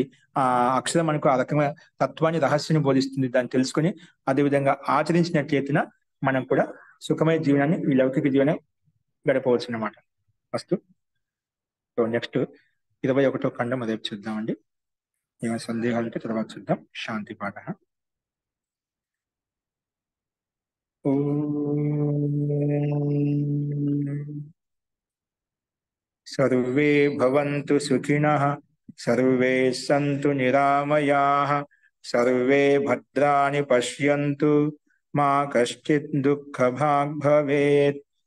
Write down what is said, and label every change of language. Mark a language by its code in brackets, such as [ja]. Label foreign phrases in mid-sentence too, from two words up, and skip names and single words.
[te] ఆ అక్షరం మనకు ఆ రకమైన తత్వాన్ని రహస్యాన్ని బోధిస్తుంది. దాన్ని తెలుసుకొని అదేవిధంగా ఆచరించినట్లయితే మనం కూడా సుఖమైన జీవనాన్ని, ఈ లౌకిక జీవనం గడపవచ్చు అన్నమాట. [en] first next [te] 21వ ఖండం రేపు చూద్దామండి. ఏమైనా సందేహాలు ఉంటే తర్వాత చూద్దాం. శాంతి పాఠ. [sa] सर्वे भवन्तु सुखिनः, सर्वे सन्तु निरामयाः, सर्वे भद्राणि पश्यन्तु, मा कश्चित् दुःखभाग् भवेत्.